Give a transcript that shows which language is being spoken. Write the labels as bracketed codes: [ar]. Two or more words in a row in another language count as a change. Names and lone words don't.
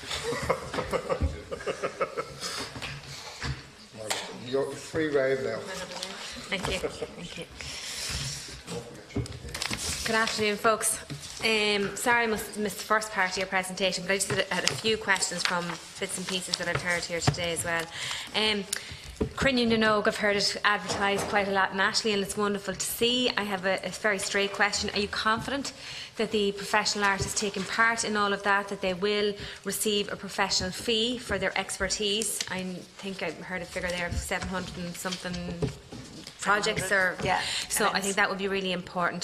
[en] You're free rein now. Thank you. Thank you. Good afternoon, folks. Sorry I missed the first part of your presentation, but I just had a few questions from bits and pieces that I've heard here today as well. Crinne na Nóg, I've heard it advertised quite a lot nationally, and it's wonderful to see. I have a very straight question. Are you confident that the professional artists taking part in all of that, that they will receive a professional fee for their expertise? I think I heard a figure there of 700 and something projects, or so I think that would be really important.